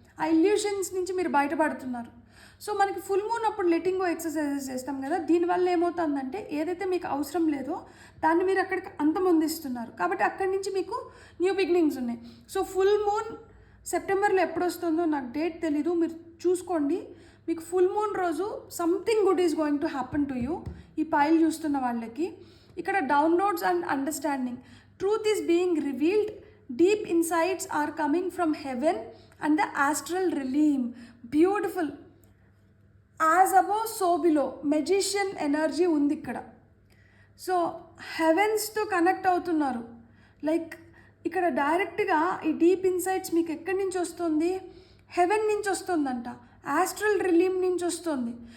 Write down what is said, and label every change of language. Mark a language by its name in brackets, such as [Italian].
[Telugu] ఆ ఇల్యూషన్స్ నుంచి మీరు బయటపడుతున్నారు. సో మనకి ఫుల్ మూన్ అప్పుడు లెటింగ్ గో ఎక్సర్సైజెస్ చేస్తాం కదా, దీనివల్ల ఏమవుతుందంటే ఏదైతే మీకు అవసరం లేదో దాన్ని మీరు అక్కడికి అంతమొందిస్తున్నారు. కాబట్టి అక్కడి నుంచి మీకు న్యూ బిగినింగ్స్ ఉన్నాయి. సో ఫుల్ మూన్ సెప్టెంబర్లో ఎప్పుడు వస్తుందో నాకు డేట్ తెలీదు, మీరు చూసుకోండి. మీకు ఫుల్ మూన్ రోజు [English] Something good is going to happen to you. [Telugu] ఈ పైల్ చూస్తున్న వాళ్ళకి ఇక్కడ downloads and understanding. [English] Truth is being revealed. Deep insights are coming from heaven and the astral realm. Beautiful. As above, so below. [Telugu] Magician energy ఉంది ఇక్కడ. So హెవెన్స్తో connect అవుతున్నారు. Like ఇక్కడ డైరెక్ట్గా ఈ డీప్ ఇన్సైట్స్ మీకు ఎక్కడి నుంచి వస్తుంది? హెవెన్ నుంచి వస్తుందంట, ఆస్ట్రల్ రిలీమ్ నుంచి వస్తుంది.